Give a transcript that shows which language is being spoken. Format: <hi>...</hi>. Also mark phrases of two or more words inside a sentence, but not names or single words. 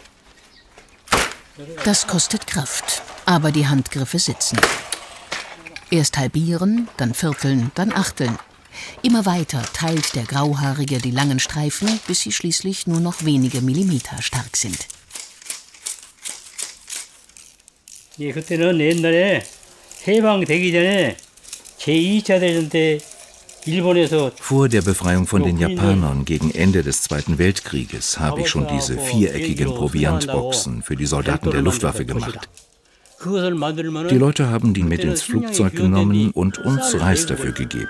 <de>Das kostet Kraft, aber die Handgriffe sitzen. Erst halbieren, dann vierteln, dann achteln. Immer weiter teilt der Grauhaarige die langen Streifen, bis sie schließlich nur noch wenige Millimeter stark sind.</de> <ko>그때는 옛날에 해방되기 전에 제2차 대전 때</ko> <de>Vor der Befreiung von den Japanern gegen Ende des Zweiten Weltkrieges habe ich schon diese viereckigen Proviantboxen für die Soldaten der Luftwaffe gemacht. Die Leute haben die mit ins Flugzeug genommen und uns Reis dafür gegeben.</de>